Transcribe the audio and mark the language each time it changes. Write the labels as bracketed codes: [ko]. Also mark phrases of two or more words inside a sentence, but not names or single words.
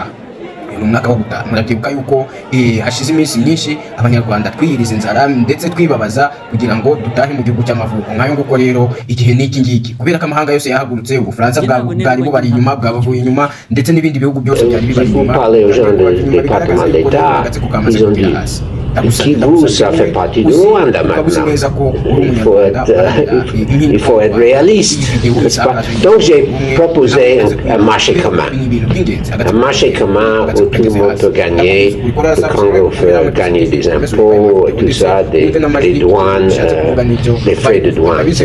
[rw] Murabyibuka yuko hashize iminsi myinshi abanyarwanda twiyiriza inzara ndetse twibabaza kugira ngo dutahe mu gihugu cy'amavuko. Nkayo nguko rero igihe n'iki ngiki, kubera ko amahanga yose yahagurutse, Ubufaransa bwari bubari inyuma, bwabavuye inyuma, ndetse n'ibindi bihugu byose byari bibari inyuma. [fr] Kivu, ça fait partie du Rwanda maintenant. Il faut être réaliste. Donc j'ai proposé un marché commun. Un marché commun où tout le monde peut gagner. Le Congo peut gagner des impôts, tout ça, des douanes, des frais de douane, etc.